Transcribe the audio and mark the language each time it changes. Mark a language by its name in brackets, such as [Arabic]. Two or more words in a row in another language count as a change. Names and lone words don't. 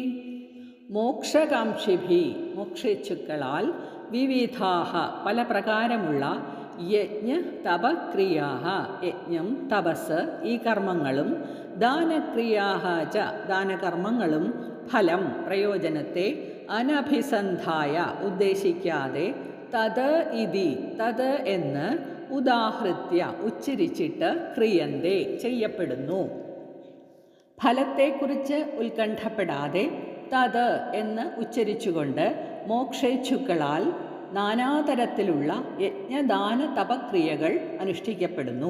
[Malayalam] മോക്ഷകാംക്ഷിഭിഃ മോക്ഷേച്ഛുക്കളാൽ വിവിധാഃ പല പ്രകാരമുള്ള [Sanskrit] യജ്ഞ തപക്രിയാഃ [Malayalam] യജ്ഞം, തപസ് ഈ കർമ്മങ്ങളും [Sanskrit] ദാനക്രിയാഃ ച [Malayalam] ദാനകർമ്മങ്ങളും ഫലം പ്രയോജനത്തെ അനഭിസന്ധായ ഉദ്ദേശിക്കാതെ [Sanskrit] തത് ഇതി [Malayalam] തത് എന്ന് ഉദാഹൃത്യ ഉച്ചരിച്ചിട്ട് ക്രിയന്തേ ചെയ്യപ്പെടുന്നു. ഫലത്തെക്കുറിച്ച് ഉത്കണ്ഠപ്പെടാതെ തത് എന്ന് ഉച്ചരിച്ചുകൊണ്ട് മോക്ഷേച്ഛുക്കളാൽ നാനാതരത്തിലുള്ള യജ്ഞദാന തപക്രിയകൾ അനുഷ്ഠിക്കപ്പെടുന്നു.